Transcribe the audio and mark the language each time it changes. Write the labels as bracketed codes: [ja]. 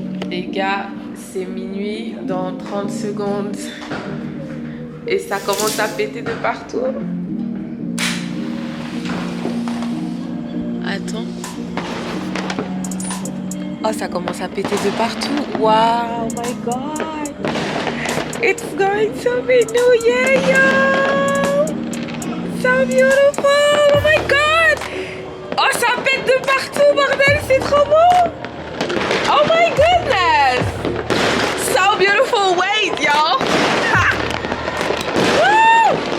[fr] Les gars, c'est minuit dans 30 secondes et ça commence à péter de partout. Attends. Oh, ça commence à péter de partout. [en] Wow, my God. It's going to be New Year, yo. So beautiful. Oh my God. [fr] Oh, ça pète de partout, bordel. C'est trop beau. [en] Oh my goodness! So beautiful. Wait, y'all. Woo!